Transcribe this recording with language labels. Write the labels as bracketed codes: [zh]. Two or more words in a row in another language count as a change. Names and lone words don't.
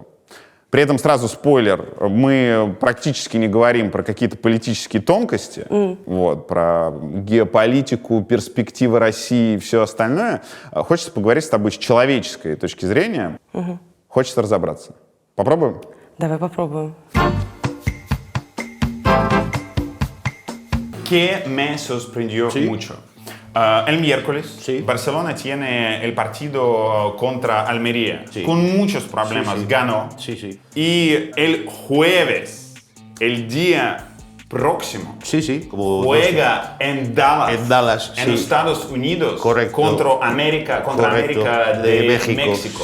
[ru] При этом сразу спойлер, мы практически не говорим про какие-то политические тонкости, вот, про геополитику, перспективы России и все остальное. Хочется поговорить с тобой с человеческой точки зрения. Хочется разобраться. Попробуем? Давай попробуем. [es] ¿Qué me sorprendió mucho? El miércoles, Barcelona tiene el partido contra Almería. Con muchos problemas ganó. Y el jueves, el día próximo, juega en Dallas, en Estados Unidos, contra América de México.